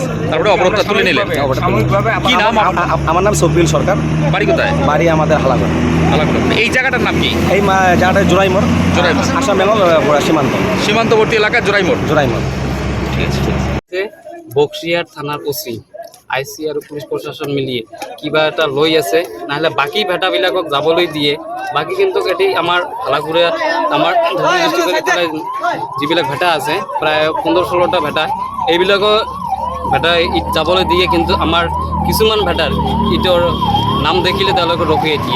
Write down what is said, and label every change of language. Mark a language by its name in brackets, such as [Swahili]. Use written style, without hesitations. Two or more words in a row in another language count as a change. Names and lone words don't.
[Bangla] তারপরে অবরোধটা তুলে নিলেন। কি নাম? আমার নাম সব্বিল সরকার। বাড়ি কোথায়? বাড়ি আমাদের হালাগড়। এই জায়গাটার নাম কি? এই জায়গাটা জোড়াইমোড়, আসাম বেঙ্গল সীমান্তবর্তী এলাকা জোড়াইমোড়। ঠিক আছে। [Assamese] বক্সিরহাট থানার ওসি, আইসি আৰু পুলিচ প্ৰশাসন মিলিয়ে কিবা এটা লৈ আছে, নহ'লে বাকী ভেটাবিলাকক যাবলৈ দিয়ে। বাকী কিন্তু এটি আমাৰ হালাগুৰি, আমাৰ ধুবুৰী ডিষ্ট্ৰিক্টত যিবিলাক ভেটা আছে প্ৰায় 15-16টা ভেটা, এইবিলাকৰ ভেটা ঈদ যাবলৈ দিয়ে। কিন্তু আমাৰ কিছুমান ভেটাৰ ঈদৰ নাম দেখিলে তেওঁলোকে ৰখিয়াই দিয়ে।